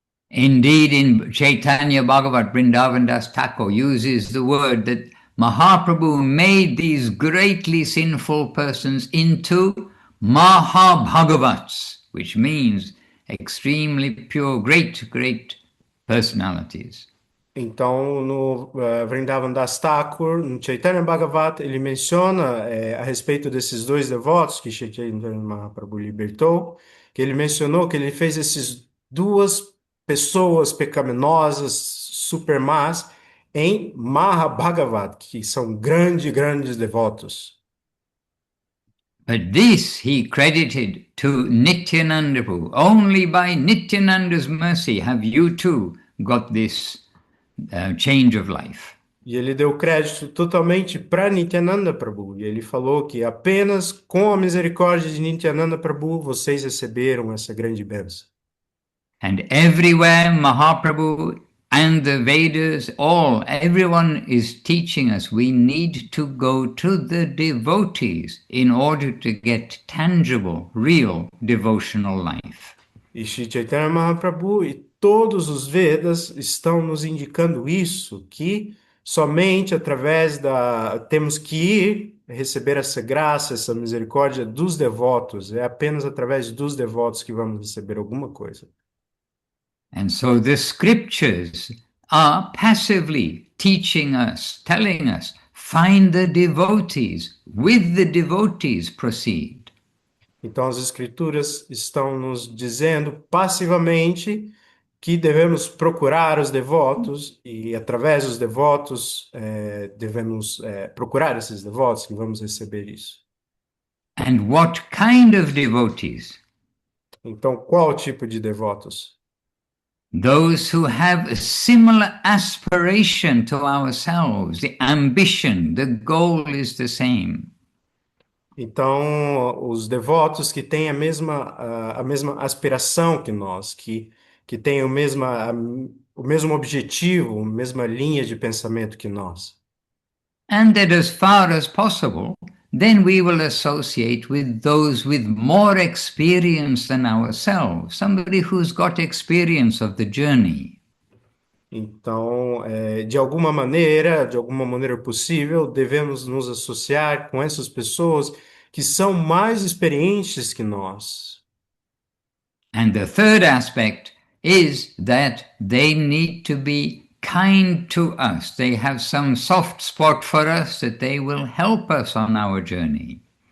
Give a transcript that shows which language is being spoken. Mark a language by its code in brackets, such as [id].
[en] Indeed, in Chaitanya Bhagavat, Vrindavan Das Thakur uses the word that Mahaprabhu made these greatly sinful persons into Mahabhagavats, which means extremely pure, great personalities. [pt] Então, no Vrindavan Das Thakur, no Chaitanya Bhagavat, ele menciona a respeito desses dois devotos que Chaitanya Mahaprabhu libertou, que ele mencionou que ele fez esses duas pessoas pecaminosas, super más, em Mahabhagavat, que são grandes devotos. [en] But this he credited to Nityananda Prabhu. Only by Nityananda's mercy have you too got this change of life. [pt] E ele deu crédito totalmente para Nityananda Prabhu. E ele falou que apenas com a misericórdia de Nityananda Prabhu vocês receberam essa grande bênção. [en] And everywhere Mahaprabhu and the Vedas, everyone is teaching us we need to go to the devotees in order to get tangible, real devotional life. [pt] E Sri Chaitanya Mahaprabhu e todos os Vedas estão nos indicando isso, que somente através temos que ir receber essa graça, essa misericórdia dos devotos. É apenas através dos devotos que vamos receber alguma coisa. [en] And so the scriptures are passively teaching us, telling us, find the devotees, with the devotees proceed. [pt] Então, as Escrituras estão nos dizendo passivamente que devemos procurar os devotos e, através dos devotos, devemos procurar esses devotos que vamos receber isso. [en] And what kind of devotees? [pt] Então, qual tipo de devotos? [en] Those who have a similar aspiration to ourselves, the ambition, the goal is the same. [pt] Então, os devotos que têm a mesma aspiração que nós, que têm o mesmo objetivo, a mesma linha de pensamento que nós. [en] And that as far as possible, then we will associate with those with more experience than ourselves, somebody who's got experience of the journey. [pt] Então, de alguma maneira possível, devemos nos associar com essas pessoas que são mais experientes que nós. [en] And the third aspect is that they need to be kind to us. They have some soft spot for us that they will help us on our journey.